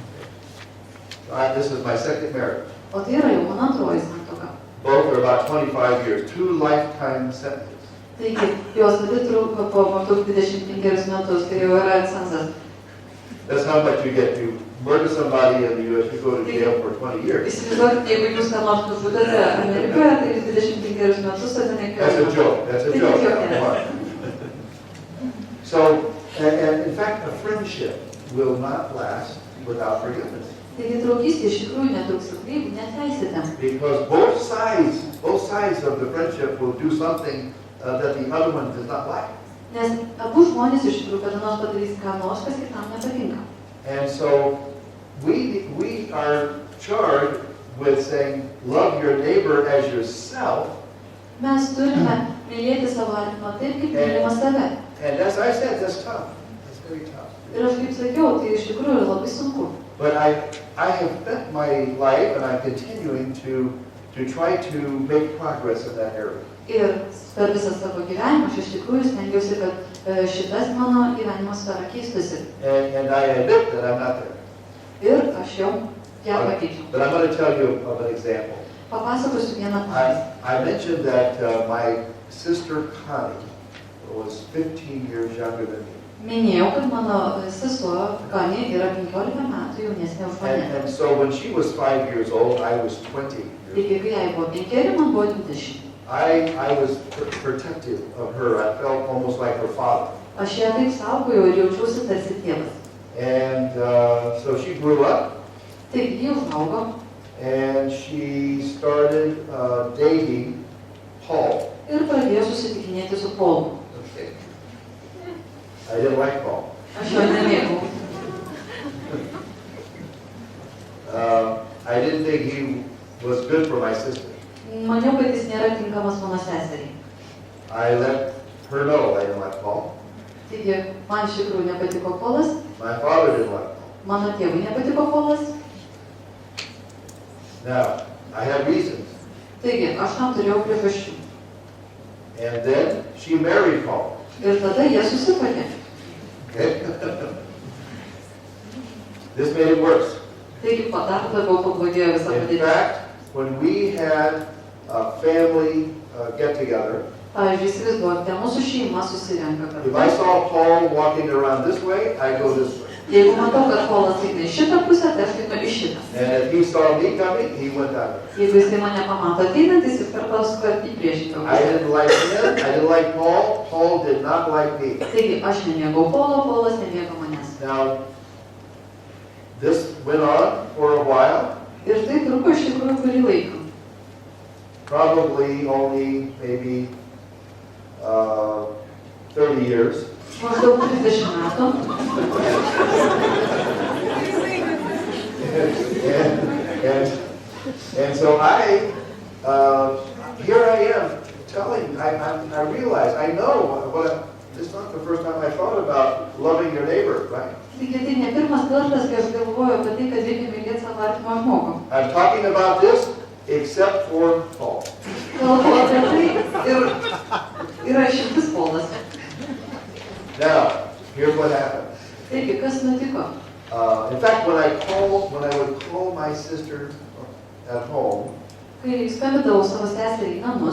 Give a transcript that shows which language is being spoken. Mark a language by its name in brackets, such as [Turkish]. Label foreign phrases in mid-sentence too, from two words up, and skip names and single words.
[English] This is my second marriage. [Lithuanian] O tai yra jau mano antroji santuoka. [English] Both are about 25 years, 2 lifetime sentences. [Lithuanian] Taigi, jos abi truko po maždaug 25 metus, tai jau yra cenzas. [English] That's how much you get to murder somebody in the U.S. You go to jail for 20 years. [Lithuanian] Įsivaizduokit, jeigu jūs ką nors nužudėte Amerikoje, tai 25 metus atėmė [English] That's a joke. That's a joke. Come on. So, and in fact, a friendship will not last without forgiveness. [Lithuanian] Taigi, draugystė iš tikrųjų netruks ilgai, jeigu neatleisite. [English] Because both sides of the friendship will do something that the other one does not like. [Lithuanian] Nes abu žmonės iš tikrųjų kada nors padarys ką nors, kas kitam nepatinka. [English] And so we are charged with saying, love your neighbor as yourself, [Lithuanian] Mes turime mylėti savo artimą taip, kaip mylime save. [English] And as I said, that's tough. That's very tough. [Lithuanian] Ir aš kaip sakiau, tai iš tikrųjų yra labai sunku. [English] But I have spent my life, and I'm continuing to try to make progress in that area. [Lithuanian] Ir per visą savo gyvenimą aš iš tikrųjų stengiausi, kad šitas mano gyvenimo sfera keistusi. [English] And I admit that I'm not there. [Lithuanian] Ir aš jau ją pakeičiau. [English] But I'm going to tell you of an example. [Lithuanian] Papasakosiu vieną pavyzdį. [English] I mentioned that my sister Connie was 15 years younger than me. [Lithuanian] Minėjau, kad mano sesuo Connie yra 15 metų jaunesnė už mane. [English] And so when she was 5 years old, I was 20 years [Lithuanian] Taigi, kai jai buvo 5, man buvo 20. [English] I was protective of her. I felt almost like her father. [Lithuanian] Aš ją taip saugojau ir jaučiausi tarsi tėvas. [English] And so she grew up. [Lithuanian] Taigi, ji užaugo. [English] And she started dating Paul. [Lithuanian] Ir pradėjo susitikinėti su Paulu. [English] Okay. I didn't like Paul. [Lithuanian] Aš jo nemėgau. [English] I didn't think he was good for my sister. [Lithuanian] Maniau, kad jis nėra tinkamas mano seseriai. [English] I let her know I didn't like Paul. [Lithuanian] Taigi, man iš tikrųjų nepatiko Paulas, [English] My father didn't like Paul. [Lithuanian] mano tėvui nepatiko Paulas. [English] Now, I had reasons. [Lithuanian] Taigi, aš tam turėjau priežasčių. [English] And then she married Paul. [Lithuanian] Ir tada jie susituokė. [English] Okay? This made it worse. [Lithuanian] Taigi, dar labiau pablogėjo visą [English] In [Lithuanian] padėtį. [English] fact, when we had a family get-together, [Lithuanian] Pavyzdžiui, įsivaizduokite, mūsų šeima susirenka [English] if I [Lithuanian] kartu. [English] saw Paul walking around this way, I go this way. [Lithuanian] Jeigu matau, kad Paulas eina į šitą pusę, tai aš einu į šitą. [English] And if he saw me coming, he went that way. [Lithuanian] Jeigu jisai mane pamato ateinantis, jis per pasuka į priešingą [English] I [Lithuanian] pusę. [English] didn't like him. I didn't like Paul. Paul did not like me. [Lithuanian] Taigi, aš nemėgau Paulo, Paulas nemėgo manęs. [English] Now, this went on for a while, [Lithuanian] Ir tai truko iš tikrųjų kurį laiką. [English] probably only maybe 30 years. [Lithuanian] Maždaug 30 metų. [English] And so here I am telling, I realize, I know, it's not the first time I thought about loving your neighbor, right? [Lithuanian] Taigi tai ne pirmas kartas, kai aš galvoju apie tai, kad reikia mylėti savo artimą žmogų. [English] I'm talking about this except for Paul. [Lithuanian] Kalbu apie tai ir yra išimtis Paulas. [English] Now, here's what happened. [Lithuanian] Taigi, kas nutiko? [English] In fact, when I would call my sister at home, [Lithuanian] Kai skambindavau savo seserį į namus,